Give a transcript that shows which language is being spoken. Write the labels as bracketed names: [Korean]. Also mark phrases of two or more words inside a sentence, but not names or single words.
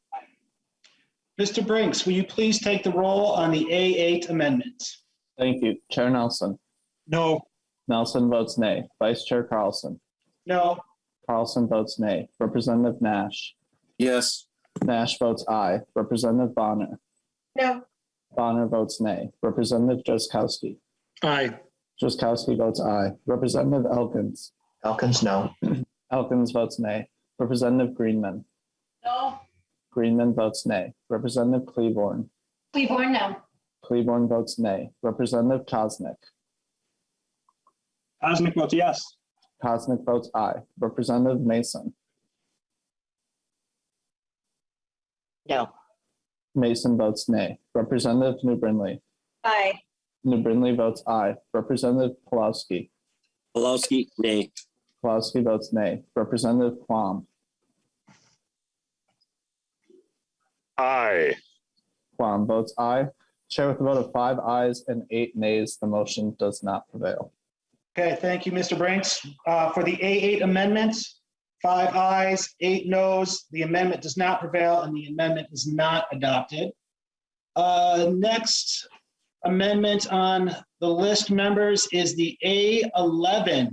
[English] Mr. Brinks, will you please take the roll on the A8 amendment? Thank you. Chair Nelson. No. Nelson votes nay. Vice Chair Carlson. No. Carlson votes nay. Representative Nash. Yes. Nash votes aye. Representative Bonner. No. Bonner votes nay. Representative Drazkowski. Aye. Drazkowski votes aye. Representative Elkins. Elkins, no. Elkins votes nay. Representative Greenman. No. Greenman votes nay. Representative Claiborne. Claiborne, no. Claiborne votes nay. Representative Koznick. Osnick votes yes. Koznick votes aye. Representative Mason. No. Mason votes nay. Representative New Brindley. Aye. New Brindley votes aye. Representative Pulowski. Pulowski, nay. Pulowski votes nay. Representative Quam. Aye. Quam votes aye. Chair with a vote of 5 ayes and 8 nays, the motion does not prevail. Okay, thank you, Mr. Brinks. For the A8 amendment, 5 ayes, 8 noes. The amendment does not prevail and the amendment is not adopted. Next amendment on the list, members, is the A11.